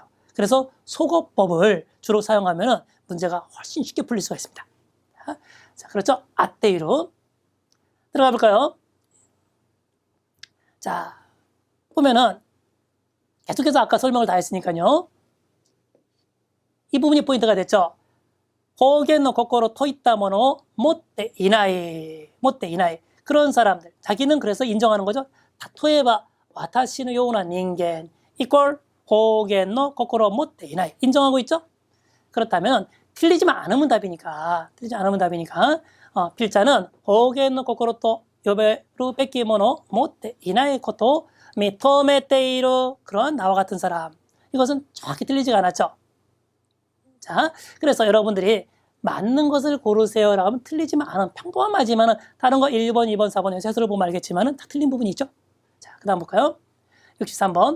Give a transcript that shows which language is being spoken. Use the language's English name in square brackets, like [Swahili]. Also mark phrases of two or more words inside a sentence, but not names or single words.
[Korean] 그래서 속어법을 주로 사용하면 문제가 훨씬 쉽게 풀릴 수가 있습니다. 자, 그렇죠? 아떼이루. 들어가 볼까요? 자, 보면은 계속해서 아까 설명을 다 했으니까요. 이 부분이 포인트가 됐죠. [Japanese] 方言の心といったものを持っていない [Korean] 그런 사람들 자기는 그래서 인정하는 거죠. [Japanese] 例えば私のような人間 이꼴 方言の心を持っていない [Korean] 인정하고 있죠. 그렇다면 틀리지만 않으면 답이니까 필자는 [Japanese] 方言の心と呼べるべきものを持っていないことを認めている [Korean] 그런 나와 같은 사람 이것은 정확히 틀리지가 않았죠. 자, 그래서 여러분들이 맞는 것을 고르세요라고 하면 틀리지만 않은 평범하지만은 다른 거 1번, 2번, 4번 해설을 보면 알겠지만은 다 틀린 부분이 있죠. 자, 그다음 볼까요? 63번.